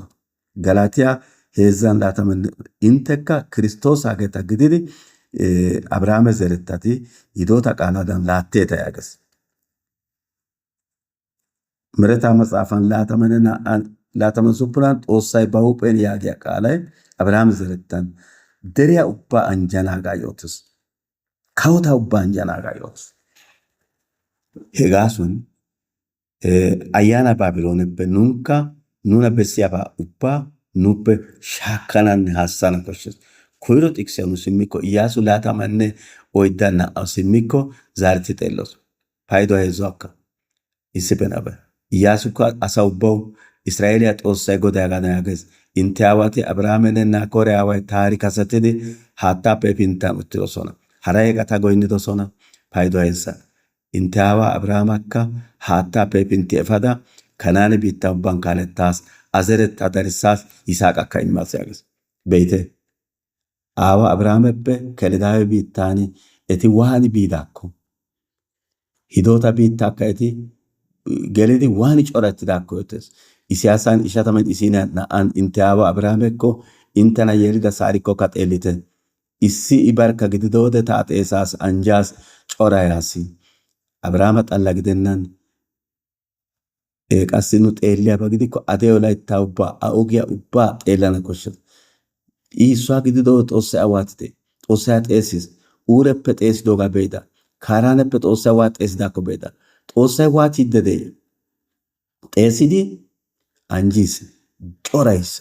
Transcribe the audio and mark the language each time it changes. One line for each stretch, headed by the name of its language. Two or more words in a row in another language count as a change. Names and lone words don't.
Wolaytta: Galatiyaa 3:20 intekka Kiristoosageeta gididi Abrahaame zerettati hidoota qaalaadan laatteeta yaagees. Miretaa matsaafan 26 Xoossay ba huuphen yaagiya qaalay Abrahaame zerettan deriya ubbaa anjjanaagaa yootes. Kawotaa ubbaa anjjanaagaa yootes. Hegaasuwan ayyaana Baabilooneppe nunkka nuna bessiyabaa ubbaa nuuppe shaakkananne haassana koshshees. Koyro xiqisiya nu simmikko Iyyaasu 24:2 simmikko zaareti xeelloos. Payduwa 3 akka issippe nabbayi. Iyyaasukka asa ubbawu Israa'eeliya Xoossay Goday hagaadan yaagees. Intte aawati Abrahaamenne Naakoore aaway taari kasetidi haattaappe pinttan uttidosona. Hara eeqata goynnidosona. Payduwa 3. Intte aawaa Abrahaamakka haattaappe pintti efada Kanaane biittaa ubban kaalettaas, azerettaa darissaas, Yisaaqakka immaas yaagees. Be'ite. Aawa Abrahaameppe Kelidaawe biittaan eti waani biidaakko, hidoota biittaakka eti gelidi waani corattidaakko yootes. Isiyaasaan 52 intte aawa Abrahaamekko intena yelida saarikkokka xeellite. Issi I barkka gididoode ta xeesaas anjaas corayaasi. Abrahaama xalla gidennan qassi nu xeelliyaba gidikko ade wolayttaa ubbaa a ogiya ubbaa xeellana koshshees. Issuwaa gididoo Xoossay awaatite. Xoossay xeesis. Uureppe xeesidoogaa be'ida. Kaaraaneppe Xoossay waa xeesidaakko be'ida. Xoossay waatiidde de'e? Xeesidi anjiis. Corayisa.